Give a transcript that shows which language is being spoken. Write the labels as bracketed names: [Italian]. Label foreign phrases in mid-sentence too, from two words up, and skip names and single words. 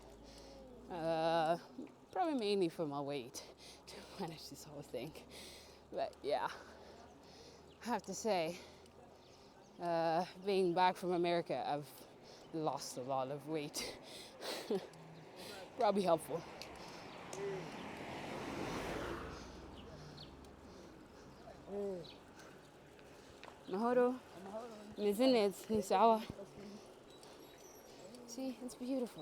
[English] Probably mainly for my weight to manage this whole thing. But yeah, I have to say, being back from America, I've lost a lot of weight. Probably helpful. Mahoro. Mizinez, Nisawa. See, it's beautiful.